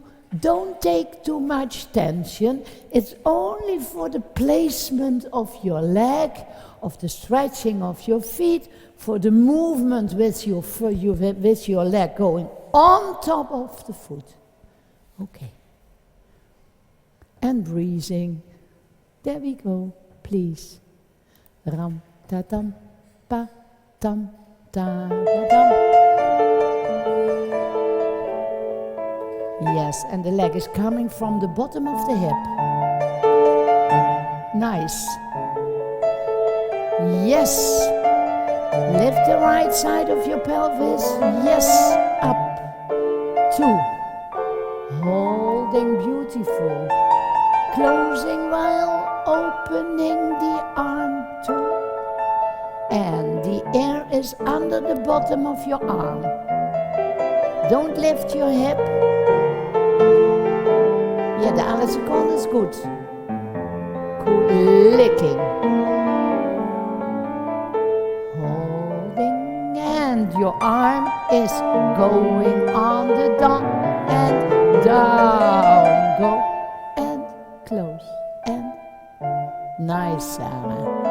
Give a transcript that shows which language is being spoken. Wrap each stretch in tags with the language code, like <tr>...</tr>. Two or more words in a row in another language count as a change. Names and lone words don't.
<en>Don't take too much tension. It's only for the placement of your leg, of the stretching of your feet, for the movement with your leg going on top of the foot. Okay. And breathing. There we go, please. Ram, ta, tam, pa, tam, ta, ta, tam. Yes, and the leg is coming from the bottom of the hip. Nice. Yes. Lift the right side of your pelvis. Yes. Up. 2. Holding beautiful. Closing while opening the arm. 2. And the air is under the bottom of your arm. Don't lift your hip.</en> <nl>Ja, de andere seconde is goed.</nl> <en>Cool. Licking. Holding, and your arm is going on the down and down. Go and close and nice, Sarah.</en>